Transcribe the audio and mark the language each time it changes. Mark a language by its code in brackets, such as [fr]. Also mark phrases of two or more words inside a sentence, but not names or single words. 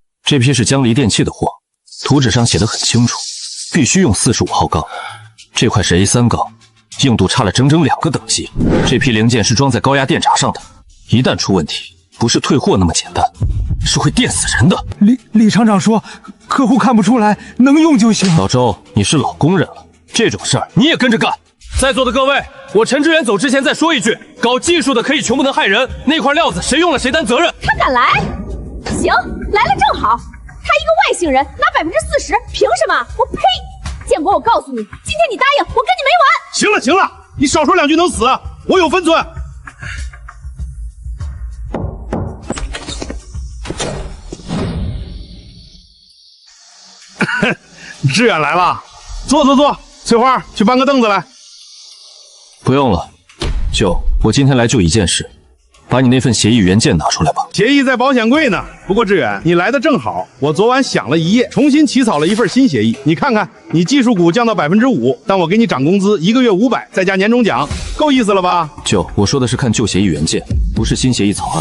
[zh] 這批是江離電器的貨，圖紙上寫得很清楚，必須用45號鋼。這塊是 A3 鋼，硬度差了整整2個等級。這批零件是裝在高壓電閘上的，一旦出問題，不是退貨那麼簡單，是會電死人的。李廠長說，客戶看不出來，能用就行。老周，你是老工人了，這種事兒你也跟着幹。在座的各位，我陳志遠走之前再說一句，搞技術的可以窮不能害人，那塊料子誰用了誰擔責任。他敢來？行，來了正好。他一個外姓人拿40%，憑什麼？我呸！建國，我告訴你，今天你答應，我跟你沒完。行了，你少說2句能死，我有分寸。志遠來了，坐，翠花，去搬個凳子來。不用了，舅，我今天來就一件事，把你那份協議原件拿出來吧。協議在保險櫃呢。不過志遠，你來的正好，我昨晚想了一夜，重新起草了一份新協議。你看看，你技術股降到5%，但我給你漲工資1個月500，再加年終獎，夠意思了吧？舅，我說的是看舊協議原件，不是新協議草案。